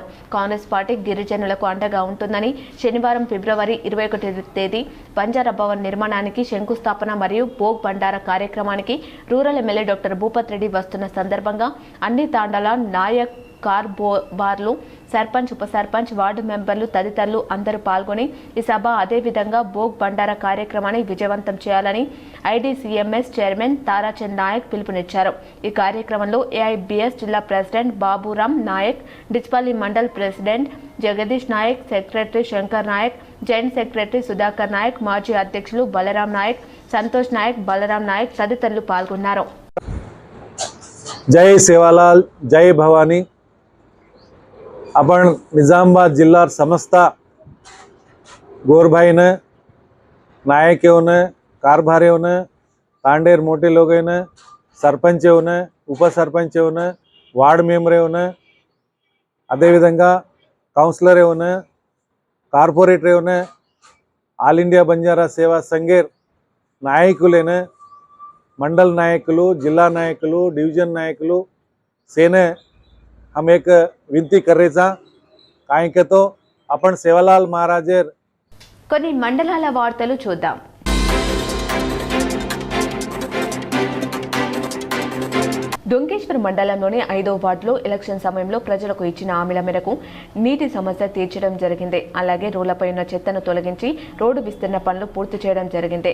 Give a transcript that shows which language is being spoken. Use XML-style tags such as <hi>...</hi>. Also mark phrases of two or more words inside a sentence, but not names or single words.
<te>కాంగ్రెస్ పార్టీ గిరిజనులకు అండగా ఉంటుందని శనివారం ఫిబ్రవరి 21 తేదీ బంజారా భవన్ నిర్మాణానికి శంకుస్థాపన మరియు భోగ్ బండారా కార్యక్రమానికి రూరల్ ఎమ్మెల్యే డాక్టర్ భూపత్ రెడ్డి వస్తున్న సందర్భంగా అన్ని తాండాల నాయక్ కార్బోబార్లు సర్పంచ్ ఉప సర్పంచ్ వార్డు మెంబర్లు తదితరులు అందరూ పాల్గొని ఈ సభ అదేవిధంగా భోగ్ బండారా కార్యక్రమాన్ని విజయవంతం చేయాలని ఐడీసీఎంఎస్ చైర్మన్ తారాచంద్ నాయక్ పిలుపునిచ్చారు. ఈ కార్యక్రమంలో ఏఐబీఎస్ జిల్లా ప్రెసిడెంట్ బాబురామ్ నాయక్, డిచ్పల్లి మండల్ ప్రెసిడెంట్ జగదీష్ నాయక్, సెక్రటరీ శంకర్ నాయక్, జాయింట్ సెక్రటరీ సుధాకర్ నాయక్, మాజీ అధ్యక్షులు బలరాం నాయక్, సంతోష్ నాయక్, బలరాం నాయక్ తదితరులు పాల్గొన్నారు.</te> <lmn>जय सेवालाल, जय भवानी. आपण निजामाबाद जिल्हा समस्त गोरभाईन नायक येऊन कारभार येऊन तांडेर मोठे लोक येऊन सरपंच येऊन उपसरपंच येऊन वार्ड मेंबर येऊन अदेविधंगा कौन्सिलर येऊन కార్పొరేటర్ येऊन ఆల్ ఇండియా బంజారా సేవా సంఘేర్ నాయకులైన</lmn> <te>మండల నాయకులు, జిల్లా నాయకులు, డివిజన్ నాయకులు</te> <lmn>सेने हम एक विनती करायचा काय के तो आपण सेवालाल महाराजेर</lmn> <te>కొన్ని మండలాల వార్తలు చూద్దాం. డొంకేశ్వర్ మండలంలోని 5వ వార్డులో ఎలక్షన్ సమయంలో ప్రజలకు ఇచ్చిన హామీల మేరకు నీటి సమస్య తీర్చడం జరిగింది. అలాగే రోడ్లపై ఉన్న చెత్తను తొలగించి రోడ్డు విస్తరణ పనులు పూర్తి చేయడం జరిగింది.</te>